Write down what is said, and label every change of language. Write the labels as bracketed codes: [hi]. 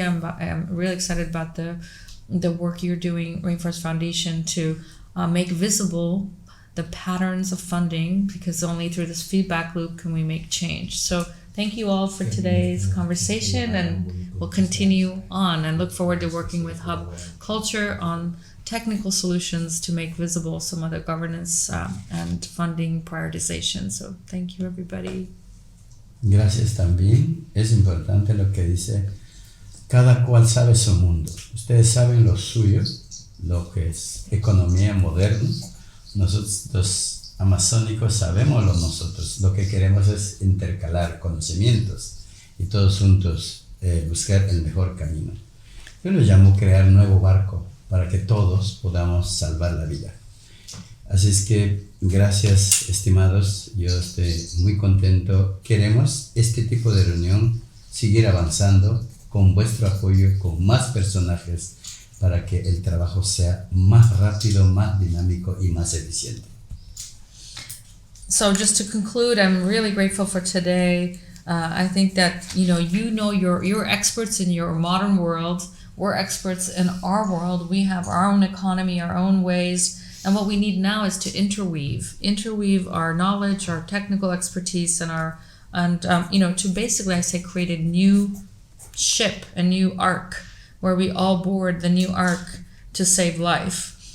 [en] I'm really excited about the work you're doing, Rainforest Foundation, to make visible the patterns of funding, because only through this feedback loop can we make change. So thank you all for today's conversation, and we'll continue on and look forward to working with Hub Culture on technical solutions to make visible some of the governance and funding prioritization. So thank you, everybody. [es] Gracias también. Es importante lo que dice, cada cual sabe su mundo. Ustedes saben lo suyo, lo que es economía moderna. Nosotros los amazónicos sabemos lo nosotros. Lo que queremos es intercalar conocimientos y todos juntos buscar el mejor camino. Yo lo llamo crear nuevo barco para que todos podamos salvar la vida. Así es que gracias, estimados, yo estoy muy contento. Queremos este tipo de reunión seguir avanzando con vuestro apoyo, con más personajes, para que el trabajo sea más rápido, más dinámico y más eficiente. [en] So just to conclude, I'm really grateful for today. I think that you're experts in your modern world. We're experts in our world. We have our own economy, our own ways. And what we need now is to interweave our knowledge, our technical expertise, and to basically, I say, create a new ship, a new ark, where we all board the new ark to save life.